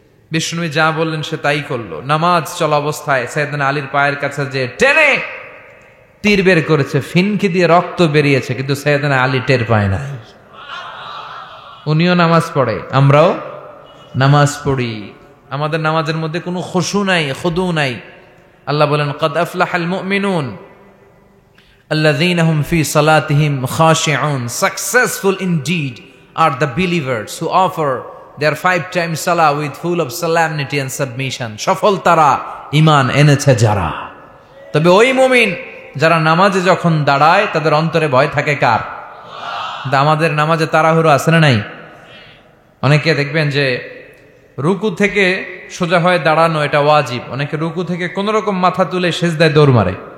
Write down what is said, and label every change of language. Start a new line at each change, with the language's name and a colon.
Bangla: বিষ্ণুবী যা বললেন সে তাই করলো। নামাজ চলা অবস্থায় সাইয়েদনা আলীর পায়ের কাছে যে টেনে তীর বের করেছে, ফিনকি দিয়ে রক্ত বেরিয়েছে, কিন্তু সাইয়েদনা আলী টের পায় নাই। উনিও নামাজ পড়ে, আমরাও নামাজ পড়ি, আমাদের নামাজের মধ্যে কোনো খুশু নাই, খুদু নাই। আল্লাহ বলেন,
Arabic: ক্বাদ আফলাহাল মুমিনুন আল্লাযীনা হুম ফী সালাতিহিম খাশিউন।
English: Successful indeed are the believers who offer their 5 times salah with full of solemnity and submission.
Bangla: সফল তারা, ঈমান এনেছে যারা। তবে ওই মুমিন যারা নামাজে যখন দাঁড়ায় তাদের অন্তরে ভয় থাকে কার? আমাদের নামাজে তাড়াহুড়ো আছে না নাই? অনেকে দেখবেন যে রুকু থেকে সোজা হয়ে দাঁড়ানো এটা ওয়াজিব, অনেকে রুকু থেকে কোন রকম মাথা তুলে সেজদায় দৌড় মারে।